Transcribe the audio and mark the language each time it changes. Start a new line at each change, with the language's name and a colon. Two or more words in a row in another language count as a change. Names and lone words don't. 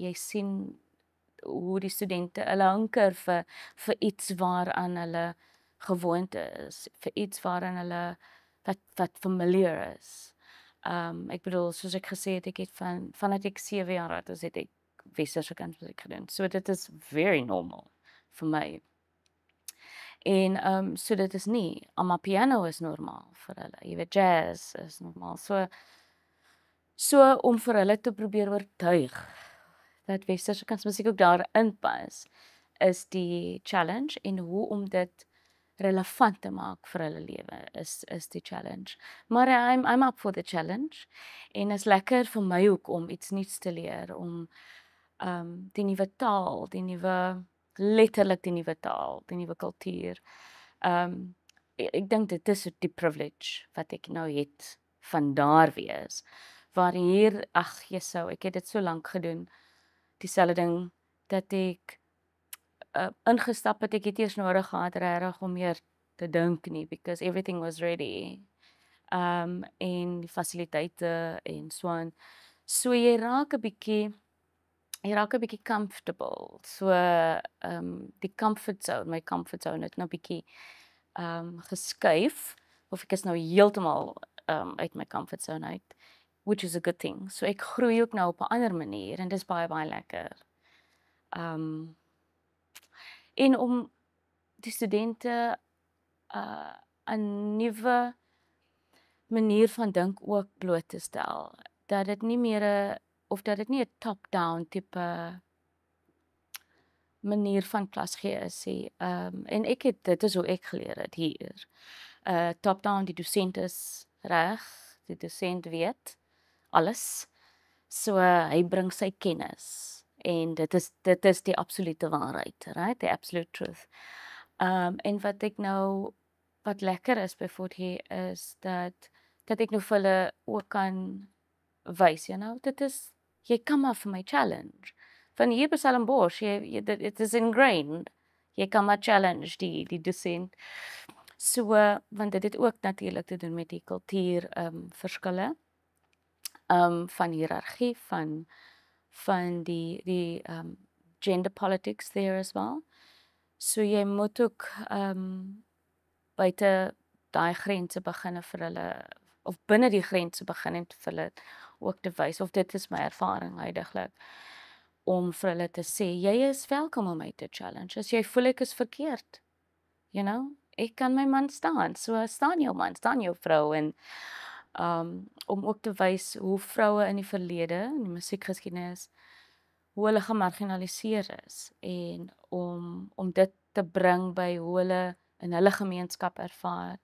Afrikaans: Jy sien hoe die studente hulle hanker vir iets waaraan hulle gewoond is, vir iets waaraan hulle wat familiar is. Ek bedoel, soos ek gesê het, ek het vanat ek 7 jaar oud is, het ek westerse kunsmusiek gedoen. So dit is very normal vir my. En so dit is nie, amapiano is normaal vir hulle. Jy weet, jazz is normaal. So om vir hulle te probeer oortuig dat westerse kunsmusiek ook daarin pas, is die challenge en hoe om dit relevant te maak vir hulle lewe is die challenge. Maar
English: I'm up for the challenge
Afrikaans: en is lekker vir my ook om iets nuuts te leer, om die nuwe taal, letterlik die nuwe taal, die nuwe kultuur. Ek dink dit is die privilege wat ek nou het van daar wees. Waar hier, ag Jesou, ek het dit so lank gedoen, dieselfde ding, dat ek ingestap het, ek het eers nodig gehad regtig om meer te dink nie,
English: because everything was ready.
Afrikaans: En die fasiliteite en so aan. So jy raak 'n bietjie comfortable. So die my
English: comfort zone
Afrikaans: het nou bietjie geskuif, of ek is nou heeltemal uit my
English: comfort zone
Afrikaans: uit,
English: which is a good thing.
Afrikaans: So ek groei ook nou op 'n ander manier en dis baie lekker. En om die studente 'n nuwe manier van dink ook bloot te stel, dat dit nie meer dat dit nie 'n top-down tipe manier van klas gee is nie. En dit is hoe ek geleer het hier. Top-down, die dosent is reg, die dosent weet alles. So hy bring sy kennis en dit is die absolute waarheid,
English: right? The absolute truth.
Afrikaans: En wat lekker is byvoorbeeld hier is dat ek nou vir hulle ook kan wys, jy kan maar vir my challenge. Van hier by Stellenbosch,
English: it is ingrained.
Afrikaans: Jy kan maar challenge die dosent. So, want dit het ook natuurlik te doen met die kultuur verskille. Van hiërargie, van die
English: gender politics there as well.
Afrikaans: So jy moet ook buite daai grense begin vir hulle, of binne die grense begin en vir hulle ook te wys, of dit is my ervaring huidiglik, om vir hulle te sê, jy is welkom om my te challenge, as jy voel ek is verkeerd, ek kan my man staan, so staan jou man, staan jou vrou, en om ook te wys hoe vroue in die verlede, in die musiekgeskiedenis, hoe hulle gemarginaliseer is, en om dit te bring by hoe hulle in hulle gemeenskap ervaar.